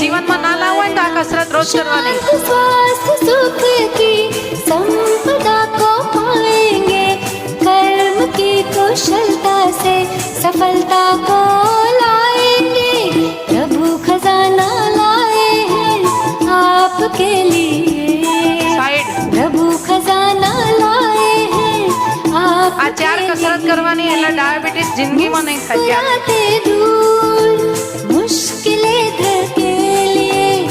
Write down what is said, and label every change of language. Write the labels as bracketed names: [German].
[Gujarati] જીવનમાં ના લાવવું હોય ને તો આ કસરત રોજ કરવાની. [Hindi] शांत स्वास्थ्य सुख की संपदा को पाएंगे कर्म की कुशलता से सफलता को लाएंगे प्रभु खजाना लाए हैं आपके लिए [English] સાઈડ. [Hindi] प्रभु खजाना लाए हैं [Gujarati] આ ચાર [Hindi] आपके [Gujarati] કસરત કરવાની એટલે ડાયાબિટીસ જિંદગીમાં નહીં થાય ક્યારે. [Hindi] मुस्कुराते दूर मुश्किलें धकेलिए